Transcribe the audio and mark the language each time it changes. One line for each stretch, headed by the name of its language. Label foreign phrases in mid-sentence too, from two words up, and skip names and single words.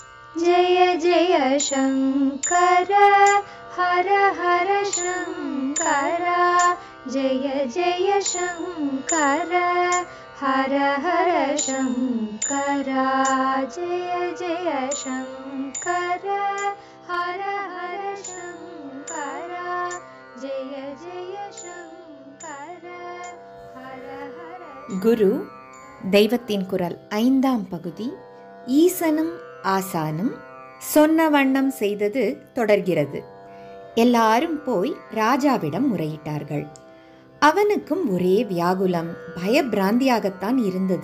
Sanskrit: जय जय शङ्कर हर हर शङ्कर जय जय शङ्कर हर हर शङ्कर जय जय शङ्कर हर हर शङ्कर जय जय शङ्कर हर हर.
Tamil: குரு தெய்வத்தின் குரல் 5ஆம் பகுதி. ஈசனும் ஆசானும் சொன்ன வண்ணம் செய்தது தொடர்கிறது. எல்லாரும் போய் ராஜாவிடம் முறையிட்டார்கள். அவனுக்கும் ஒரே வியாகுலம், பயபிராந்தியாகத்தான் இருந்தது.